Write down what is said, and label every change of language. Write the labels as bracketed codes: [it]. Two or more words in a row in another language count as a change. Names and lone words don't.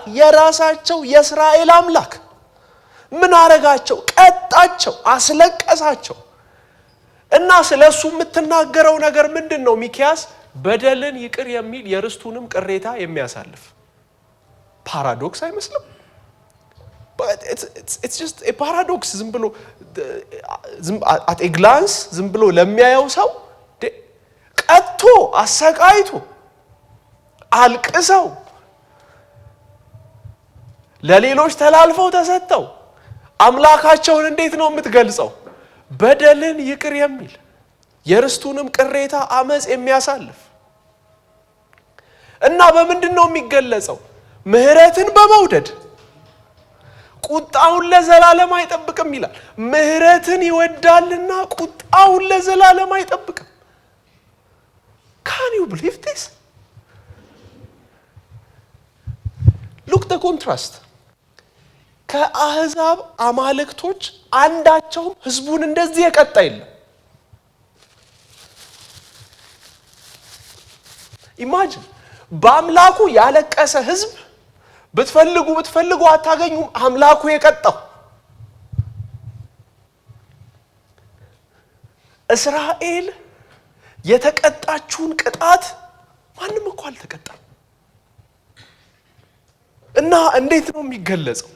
[am] የራሳቸው የእስራኤል አምላክ። ምን አረጋቸው? ቀጣቸው፣ አስለቀሳቸው። እና ስለሱ የምትናገረው ነገር ምንድነው? ሚክያስ በደልን ይቅር የሚል የርስቱንም ቅሬታ የሚያሳልፍ። ፓራዶክስ አይመስልም? [en] But it's just a paradox. [am] ዝም ብሎ [en] at a glance [am] ዝም ብሎ ለሚያየው ሰው ቀጥቶ አሰቃይቶ አልቅሰው ለሌሎች ተላልፈው ተሰጥተው አምላካቸውን እንዴት ነው የምትገልጸው? በደልን ይቅር የሚል የርስቱንም ቅሬታ አመጽ የሚያሳልፍ እና በምንድነው የሚገለጸው? ምህረትን በመውደድ ቁጣውን ለዘላለም አይጠብቅም ይላል። ምህረትን ይወዳልና ቁጣውን ለዘላለም አይጠብቅም። [en] Can you believe this? Look the contrast. [am] ከአህዛብ አማልክቶች አንዳቸው ህዝቡን እንደዚህ የቀጣ የለም። ኢማጂን በአምላኩ ያለቀሰ ህዝብ ብትፈልጉ አታገኙም። አምላኩ የቀጣው እስራኤል የተቀጣችውን ቅጣት ማንም እኮ አልተቀጣም። እና እንዴት ነው የሚገለጸው?